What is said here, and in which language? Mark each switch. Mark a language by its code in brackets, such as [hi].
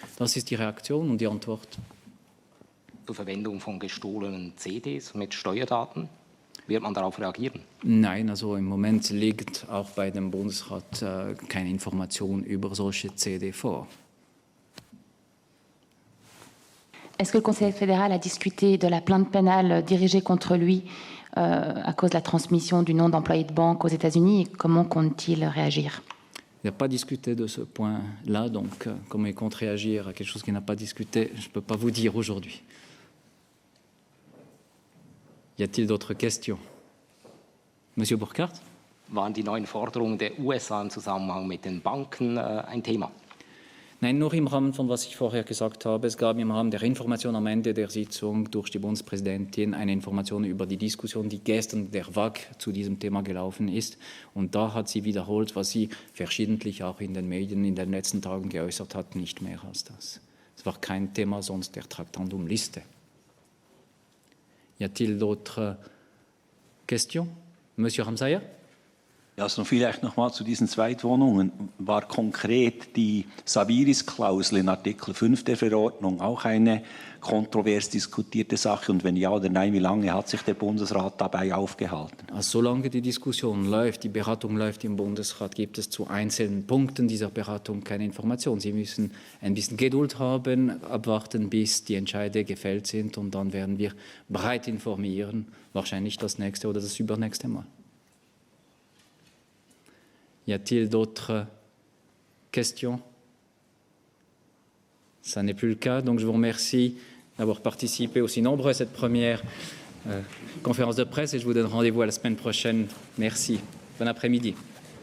[de] Das ist die Reaktion und die Antwort. Zur Verwendung von gestohlenen CDs mit Steuerdaten, wird man darauf reagieren? Nein, also im Moment liegt auch bei dem Bundesrat keine Information über solche CD vor. [fr] Est-ce que le Conseil fédéral a discuté de la plainte pénale dirigée contre lui à cause de la transmission du nom d'employé de banque aux États-Unis et comment compte-t-il réagir? Il n'a pas discuté de ce point-là, donc comment il compte réagir à quelque chose qu'il n'a pas discuté, je ne peux pas vous dire aujourd'hui. Y a-t-il d'autres questions? Monsieur Burkhardt? [de] Waren die neuen Forderungen der USA im Zusammenhang mit den Banken ein Thema? Nein, nur im Rahmen von was ich vorher gesagt habe. Es gab im Rahmen der Information am Ende der Sitzung durch die Bundespräsidentin eine Information über die Diskussion, die gestern der WAC zu diesem Thema gelaufen ist. Und da hat sie wiederholt, was sie verschiedentlich auch in den Medien in den letzten Tagen geäußert hat, nicht mehr als das. Es war kein Thema sonst der Traktandumliste. [fr] Y a-t-il d'autres questions? Monsieur Ramsayer? [de] Ja, also vielleicht noch mal zu diesen Zweitwohnungen. War konkret die Sabiris-Klausel in Artikel 5 der Verordnung auch eine kontrovers diskutierte Sache? Und wenn ja oder nein, wie lange hat sich der Bundesrat dabei aufgehalten? Also solange die Diskussion läuft, die Beratung läuft im Bundesrat, gibt es zu einzelnen Punkten dieser Beratung keine Informationen. Sie müssen ein bisschen Geduld haben, abwarten, bis die Entscheide gefällt sind und dann werden wir breit informieren, wahrscheinlich das nächste oder das übernächste Mal. [fr] Y a-t-il d'autres questions? Ça n'est plus le cas, donc je vous remercie d'avoir participé aussi nombreux à cette première conférence de presse et je vous donne rendez-vous à la semaine prochaine. Merci. Bon après-midi.